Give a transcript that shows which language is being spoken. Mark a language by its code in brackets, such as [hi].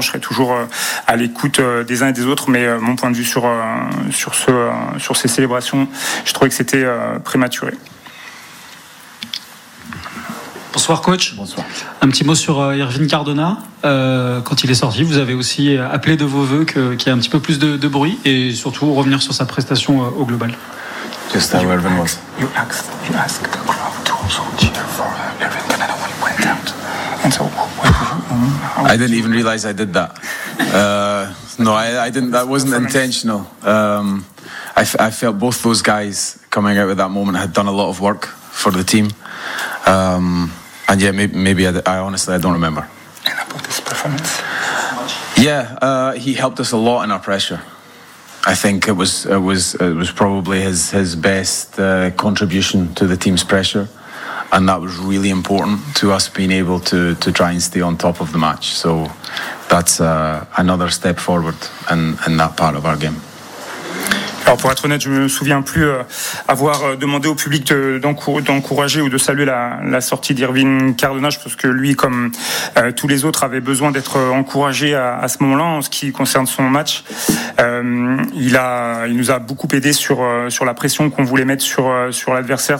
[fr] Je serai toujours à l'écoute des uns et des autres, mais mon point de vue sur ces célébrations, je trouvais que c'était prématuré. Bonsoir coach. Bonsoir. Un petit mot sur Irvine Cardona. Quand il est sorti, vous avez aussi appelé de vos voeux qu'il y ait un petit peu plus de bruit et surtout revenir sur sa prestation au global. [en] Just how Irvine was. You asked the crowd to also cheer for Irvine Cardona when he went out. And so I didn't even realize I did that. No, I didn't. That wasn't intentional. I felt both those guys coming out at that moment had done a lot of work for the team. And maybe I honestly don't remember. And about this performance? Yeah, he helped us a lot in our pressure. I think it was probably his best contribution to the team's pressure. And that was really important to us being able to try and stay on top of the match. So that's another step forward in that part of our game. [fr] Alors pour être honnête, je me souviens plus avoir demandé au public d'encourager ou de saluer la sortie d'Irvine Cardona. Je pense que lui, comme tous les autres, avait besoin d'être encouragé à ce moment-là. En ce qui concerne son match, il nous a beaucoup aidé sur la pression qu'on voulait mettre sur l'adversaire.